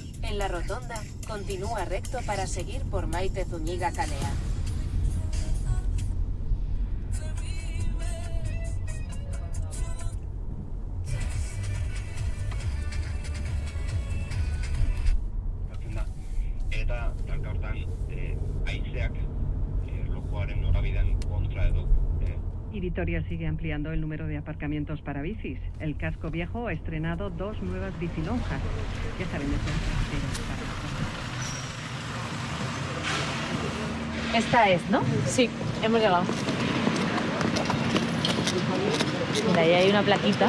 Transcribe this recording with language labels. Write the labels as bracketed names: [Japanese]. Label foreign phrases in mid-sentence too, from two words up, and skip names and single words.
[Spanish] En la rotonda, continúa recto para seguir por Maite Zúñiga Calea. [Basque] Eta talka hortan haizeak lojoaren norabidean kontra edo. [Spanish] Y Vitoria sigue ampliando el número de aparcamientos para bicis. El casco viejo ha estrenado 2 nuevas bicilonjas. Ya saben, de Esta es, ¿no? Sí, hemos llegado. Mira, ahí hay una plaquita.